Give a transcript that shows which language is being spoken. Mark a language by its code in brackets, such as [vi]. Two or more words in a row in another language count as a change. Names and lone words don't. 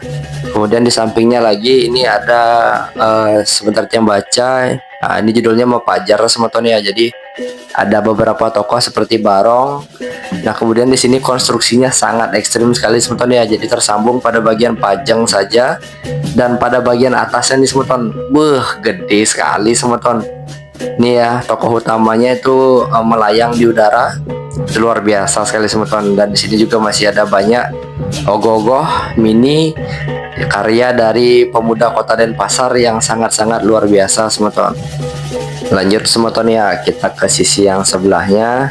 [id] Kemudian di sampingnya lagi ini ada sebentar yang baca. Nah ini judulnya Mepajar semeton ya. Jadi ada beberapa tokoh seperti Barong. Nah kemudian di sini konstruksinya sangat ekstrim sekali semeton ya. Jadi tersambung pada bagian pajang saja, dan pada bagian atasnya nih semeton, gede sekali semeton. Ini ya, tokoh utamanya itu melayang di udara, itu luar biasa sekali semeton. Dan di sini juga masih ada banyak ogoh-ogoh mini karya dari pemuda kota Denpasar yang sangat-sangat luar biasa semeton. Lanjut semeton ya, kita ke sisi yang sebelahnya.